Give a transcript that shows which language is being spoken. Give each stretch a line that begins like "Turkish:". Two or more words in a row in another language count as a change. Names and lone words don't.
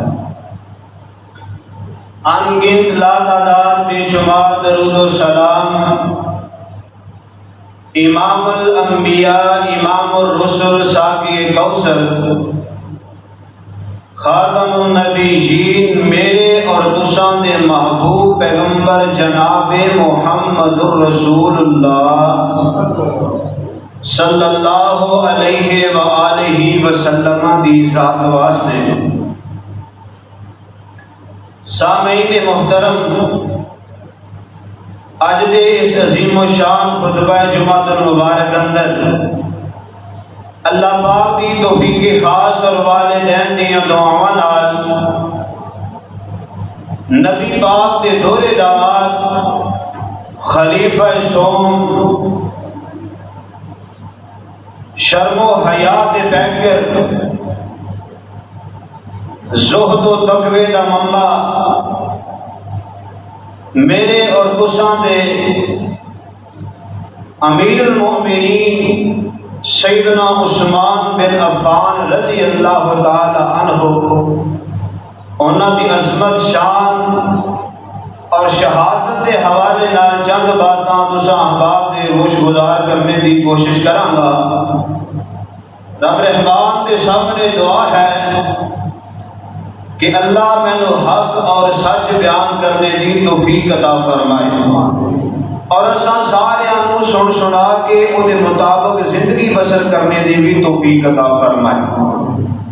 Punjabi: ان گنت لا تعداد بے شمار درود و سلام امام الانبیاء، امام الرسل، ساقی کوثر، خاتم النبیین، میرے اور تساں دے محبوب پیغمبر جناب محمد الرسول اللہ
Arabic: صلی اللہ علیہ وآلہ وسلم
Punjabi: دی ذات واسطے۔ سامعین محترم، اج دے اس عظیم و شان خطبہ جمعۃ المبارک اندر اللہ پاک دی توفیق خاص اور والدین دیاں دعاواں نال نبی پاک دے دورے داماد خلیفہ سوم شرم و حیات پیکر زہد و تقوی دا منبع میرے اور تساں دے امیر المؤمنین سیدنا عثمان بن عفان
Arabic: رضی اللہ تعالی عنہ
Punjabi: انہاں دی عظمت شان اور شہادت کے حوالے نال چند باتاں تساں احباب دے ہوش گزار کرنے دی کوشش کراں گا۔ رب رحمان دے سامنے دعا ہے کہ اللہ مینوں حق اور سچ بیان کرنے دی توفیق عطا فرمائے اور اساں سارے سن سنا کے ان کے مطابق زندگی بسر کرنے دی بھی توفیق عطا فرمائے۔